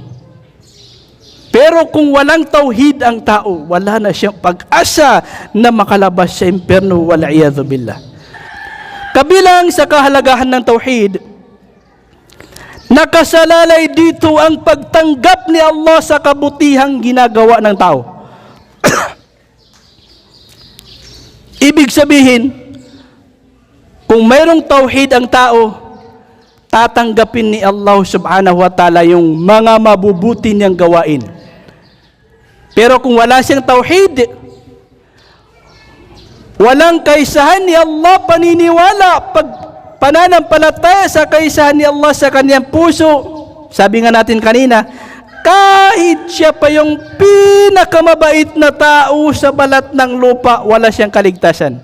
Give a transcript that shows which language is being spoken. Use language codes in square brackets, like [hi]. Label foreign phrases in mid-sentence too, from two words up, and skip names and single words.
[tl] Pero kung walang tauhid ang tao, wala na siyang pag-asa na makalabas sa impyerno, [ar] والعياذ بالله. [tl] Kabilang sa kahalagahan ng tauhid, nakasalalay dito ang pagtanggap ni Allah sa kabutihang ginagawa ng tao. Ibig sabihin, kung mayroong tauhid ang tao, tatanggapin ni Allah [ar] سبحانه وتعالى [tl] yung mga mabubuti niyang gawain. Pero kung wala siyang tauhid, walang kaisahan ni Allah, paniniwala, pananampalataya sa kaisahan ni Allah sa kanyang puso, sabi nga natin kanina, kahit siya pa yung pinakamabait na tao sa balat ng lupa, wala siyang kaligtasan.